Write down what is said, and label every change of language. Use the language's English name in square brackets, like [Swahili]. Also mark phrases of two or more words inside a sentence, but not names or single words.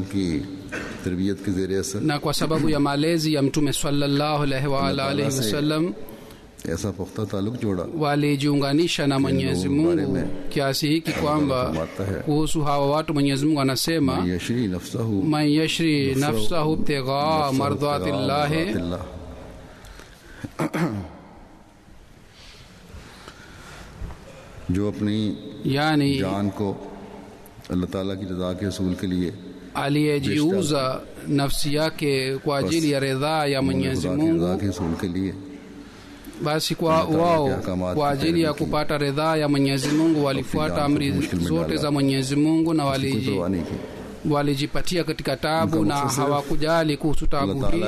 [Swahili] na kwa sababu ya malezi ya Mtume [Arabic] صلى الله عليه وسلم [Swahili] walijiunganisha na Mwenyezi Mungu kiasi hiki kwamba kuhusu hawa watu Mwenyezi Mungu anasema [Arabic] من يشري نفسه ابتغاء مرضات الله, [Urdu] جو اپنی yani جان کو اللہ تعالیٰ کی رضا کے رسول کے لیے [Swahili] aliyejiuza nafsi yake kwa ajili ya ridhaa ya Mwenyezi Mungu, basi kwa wao kwa ajili ya kupata ridhaa ya Mwenyezi Mungu walifuata amri zote za Mwenyezi Mungu na walijipatia katika taabu na hawakujali kuhusu taabu hii.